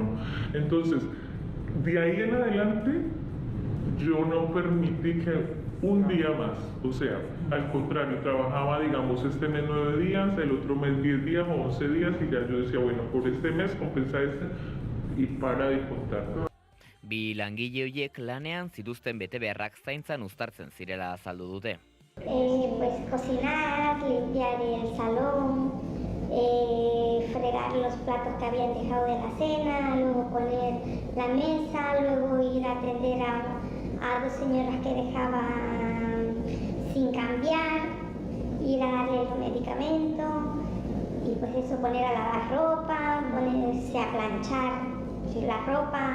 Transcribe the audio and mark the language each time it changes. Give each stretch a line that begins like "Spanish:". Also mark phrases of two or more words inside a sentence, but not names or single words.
Spanish: Entonces, de ahí en adelante, yo no permití que un día más, o sea, al contrario, trabajaba, digamos, este mes 9 días, el otro mes 10 días o 11 días y ya yo decía, bueno, por este mes compensa y para de contar.
Basque: Bi langile horiek lanean zituzten betebeharrak zaintzan uztartzen zirela azaldu dute.
Spanish: Pues cocinar, limpiar el salón, fregar los platos que habían dejado de la cena, luego poner la mesa, luego ir a atender a 2 señoras que dejaban sin cambiar, ir a darle los medicamentos y pues eso, poner a lavar ropa, ponerse a planchar la ropa.